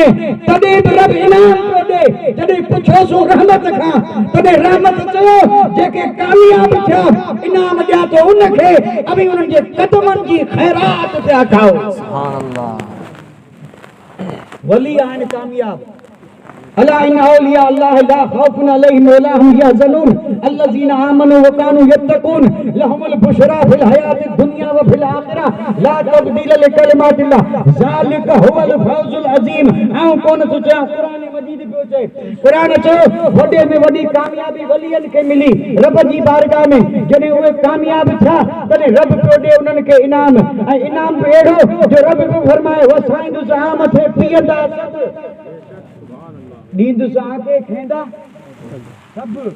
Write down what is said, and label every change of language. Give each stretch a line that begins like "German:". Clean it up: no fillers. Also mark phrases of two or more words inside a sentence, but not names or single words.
Sindhi: तॾहिं बि रब इनाम पियो ॾे। जॾहिं पुछोसि रहमत खां, तॾहिं रहमत चयो जेके कामयाब थिया इनाम ॾियां थो उनखे, अभी उन्हनि जे कदमनि जी ख़ैरात पिया खाओ।
Arabic: سبحان الله.
Sindhi: वली आहिनि कामयाब।
Arabic: ألا إن أولياء الله لا خوف عليهم ولا هم يحزنون الذين آمنوا وكانوا يتقون لهم البشرى في الحياة الدنيا وفي الآخرة لا تبديل لكلمات الله ذلك هو الفوز العظيم.
Sindhi: ऐं कोन थो चवां, क़ुरान मजीद पियो चए, क़ुरान चयो वॾे में वॾी कामयाबी वलियनि खे मिली रब जी बारगाह में। जॾहिं उहे कामयाब थिया तॾहिं रब पियो ॾे उन्हनि खे इनाम, ऐं इनाम बि अहिड़ो जो रब पियो फरमाए वसाईंदुसि आम थे पीअंदा सभु, ॾींदुसि आके खेंदा सभु।